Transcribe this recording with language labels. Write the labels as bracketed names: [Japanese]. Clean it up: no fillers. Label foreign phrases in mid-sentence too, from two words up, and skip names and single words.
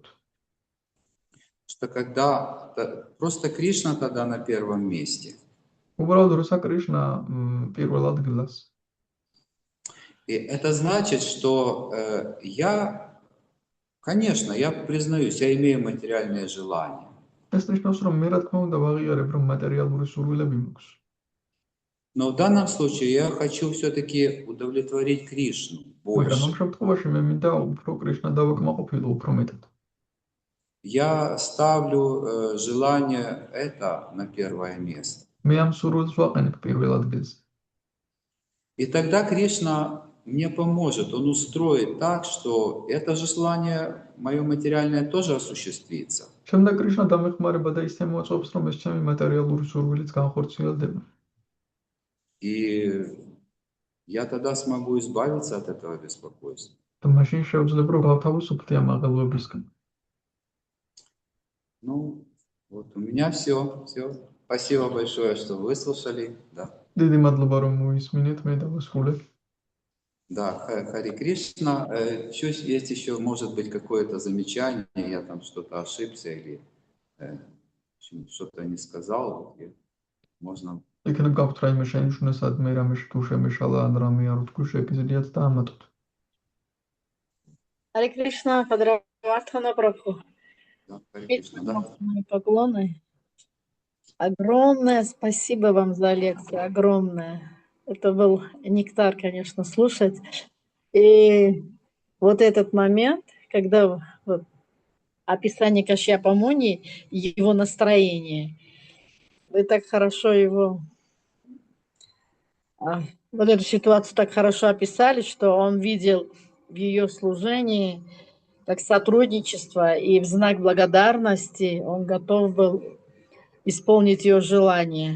[Russian] Что когда просто Кришна тогда на первом месте. [Georgian] უბრალოდ როცა კრიშნა პირველ ადგილას. [Russian] И это значит, что конечно, я признаюсь, я имею материальные желания. [Georgian] ეს ნიშნავს, რომ მე რა თქმა უნდა ვაღიარებ, რომ მატერიალური სურვილები მაქვს. [Russian] Но в данном случае я хочу все-таки удовлетворить Кришну больше. [Georgian] მაგრამ ამ შემთხვევაში მე მინდა უფრო კრიშნა დავაკმაყოფილო უფრო მეტად. [Russian] Я ставлю желание это на первое место. [Georgian] მე ამ სურვილს ვაყენებ პირველ ადგილზე. [Russian] И тогда Кришна мне поможет, он устроит так, что это желание мое материальное тоже осуществится. [Georgian] შემდეგ კრიშნა დამეხმარება და ისე მოაწობს, რომ ეს ჩემი მატერიალური სურვილიც განხორციელდება. [Russian] И я тогда смогу избавиться от этого беспокойства. [Georgian] და მაშინ შეუძლებ რომ გავთავისუფლდე ამ აღელვებისგან. [Russian] Вот у меня все. Спасибо большое, что выслушали. Да. [Georgian] დიდი მადლობა რომ მოისმინეთ, მე დავასრულებ. [Russian] Да, Хари Кришна. Есть еще, может быть, какое-то замечание, я там что-то ошибся или в общем, что-то не сказал. И можно... [Georgian] იქნებ გაქვთ რაიმე შენიშვნა, სადმე რამე თუ შემეშალა ან რამე არ ვთქვი, შეგიძლიათ დაამატოთ. [Russian] Харе Кришна, Падравартхана Прабху. Да, Хари Кришна, да. Мои поклоны. Огромное спасибо вам за лекцию, огромное. Это был нектар, конечно, слушать. И вот этот момент, когда вот, описание Кашьяпа Муни, его настроение, вы так хорошо его, вот эту ситуацию так хорошо описали, что он видел в ее служении как сотрудничество, и в знак благодарности он готов был исполнить ее желание.